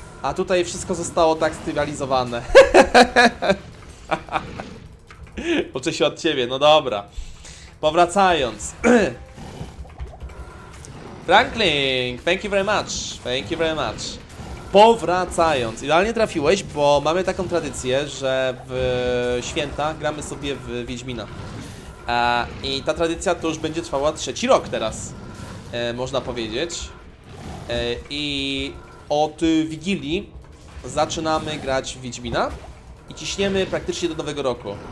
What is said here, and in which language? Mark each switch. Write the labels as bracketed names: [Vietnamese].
[Polish] A tutaj wszystko zostało tak stylalizowane. Uczę się od ciebie, no dobra. Powracając. [English] Franklin, thank you very much. [Polish] Powracając, idealnie trafiłeś, bo mamy taką tradycję, że w święta gramy sobie w Wiedźmina. I ta tradycja to już będzie trwała 3. rok teraz, można powiedzieć. I od Wigilii zaczynamy grać w Wiedźmina i ciśniemy praktycznie do nowego roku.